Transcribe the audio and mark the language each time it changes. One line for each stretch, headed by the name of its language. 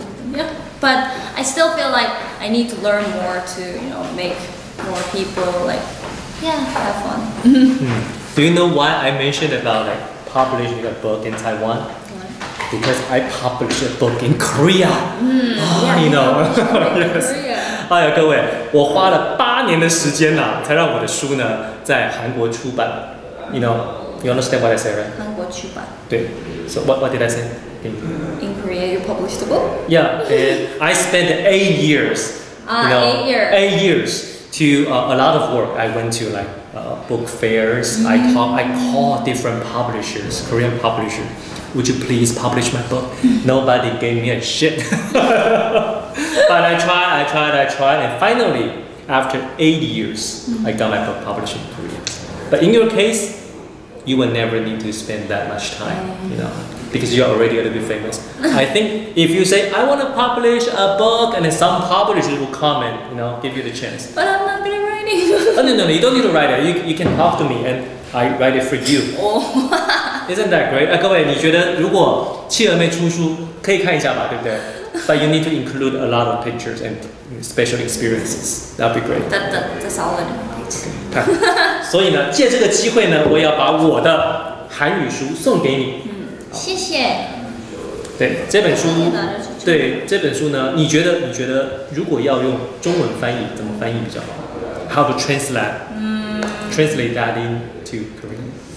English: Yeah, but I still feel like I need to learn more to make more people have fun. Do you know why I mentioned about publishing a book in Taiwan? Because I published a book in Korea. Yes.
Chinese: 哎呀，各位，我花了8年的时间才让我的书呢在韩国出版。
English: You understand what I say, right?
Chinese: 韩国出版。
English: 对。So what did I say? In Korea, you published a book. Yeah, and I spent 8 years. 8 years. 8 years to a lot of work. I went to book fairs. I called different publishers, Korean publishers. Would you please publish my book? Nobody gave me a shit. But I tried, and finally, after 8 years, I got my book published in Korea. But in your case, you will never need to spend that much time, because you're already a little bit famous. I think if you say, I want to publish a book, and then some publishers will come and, give you the chance. But I'm not good at writing. Oh, no, you don't need to write it. You can talk to me, and I write it for you. Isn't that great?
Chinese: 各位，你觉得如果企鹅妹出书，可以看一下吧，对不对？
English: But you need to include a lot of pictures and special experiences. That'd be great. That's all I need.
Chinese: 所以呢，借这个机会呢，我也要把我的韩语书送给你。谢谢。对这本书，呢，你觉得如果要用中文翻译，怎么翻译比较好 ？
English: How to translate that into Korean?